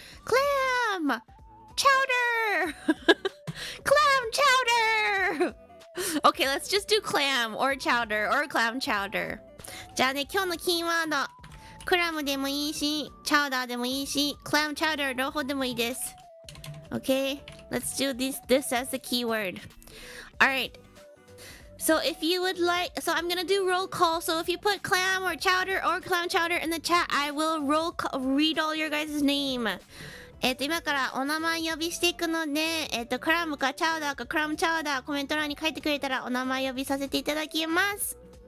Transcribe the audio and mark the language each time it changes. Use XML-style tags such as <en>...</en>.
<en>Clam chowder. Clam chowder. Okay, let's just do clam or chowder or clam chowder.</en> <ja>じゃあね、今日のキーワード。クラムでもいいし、チャウダーでもいいし、クラムチャウダー両方でもいいです。</ja> <en>Okay? Let's do this as the keyword. Alright. So if you would like, so I'm gonna do roll call. So if you put clam or chowder or clam chowder in the chat, I will read all your guys' name.</en> <ja>今からお名前呼びしていくので、クラムかチャウダーかクラムチャウダーコメント欄に書いてくれたらお名前呼びさせていただきます。</ja>